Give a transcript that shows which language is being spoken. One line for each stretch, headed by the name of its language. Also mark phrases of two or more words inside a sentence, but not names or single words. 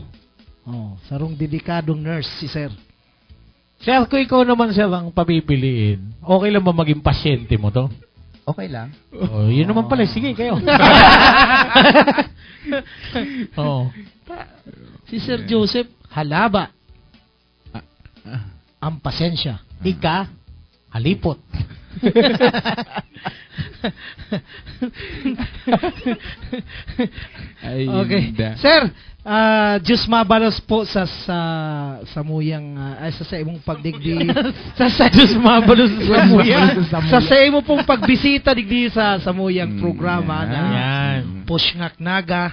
Bikol: Sarong dedikadong nurse si Sir.
Filipino: Sir, kung ikaw naman, sir, ang papipiliin, okay lang ba maging pasyente mo to? Okay lang. Yun naman pala. Sige, kayo.
Bikol: Si Sir Joseph, halaba. Ang pasensya. Ika, halipot. Okay. Sir, Diyos mabalos po sa muyang sa imong pagdigdi sa Diyos mabalos sa muyang sa imong pong pagbisita digdi sa muyang programa na Pushngak Naga.